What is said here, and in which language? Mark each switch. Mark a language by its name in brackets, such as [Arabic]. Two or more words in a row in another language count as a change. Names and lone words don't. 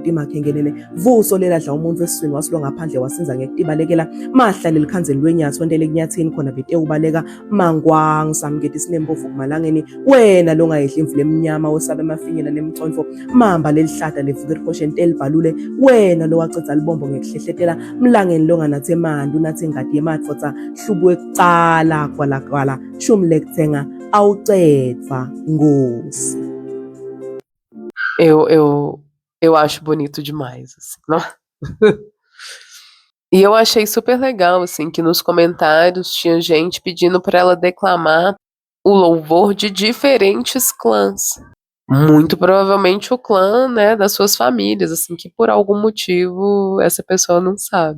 [Swati] timakhengelele vuso leladla umuntu esiswini wasilo ngaphandle wasinza ngekutibalekela mahla lelikhanzeli lwenyathi wentele kunyathini khona vete ubaleka mangwang samketi sinembovu kumalangeni wena lo ngayehla imvula emnyama wesabe emafinyela nemconfo mamba lelihlahla levuka erikosheni elibhalule wena lo wacedza libombo ngekuhlehletela mlangeni longanathe mandi unathe ingadi yemadvodza hlubu ekucala kwala shumi lekuthenga awucedva ngosi. [Portuguese] Eu acho bonito demais, assim. E eu achei super legal, assim, que nos comentários tinha gente pedindo para ela declamar o louvor de diferentes clãs. Muito provavelmente o clã, né, das suas famílias, assim, que por algum motivo essa pessoa não sabe.